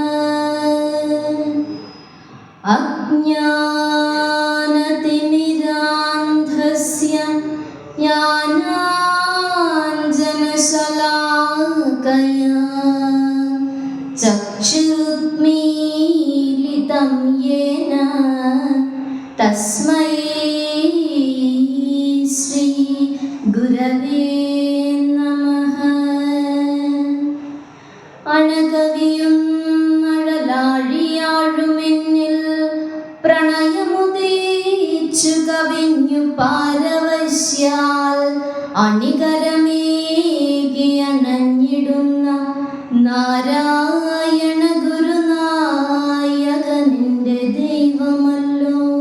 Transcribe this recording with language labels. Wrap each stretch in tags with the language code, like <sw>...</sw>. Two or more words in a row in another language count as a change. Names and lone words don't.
<sa>अज्ञानतिमिरान्धस्य ज्ञानाञ्जनशलाकया चक्षुरुन्मीलितं येन तस्मै श्री गुरवे नमः।</sa> <ml>അണകവിയും അഴലാഴിയാഴുമെന്നിൽ പ്രണയമുദയിച്ചു കവിഞ്ഞു പാരവശ്യാൽ അണികരമേകി അണഞ്ഞിടുന്ന നാരായണ ഗുരുനായകനിന്റെ ദൈവമല്ലോ.</ml>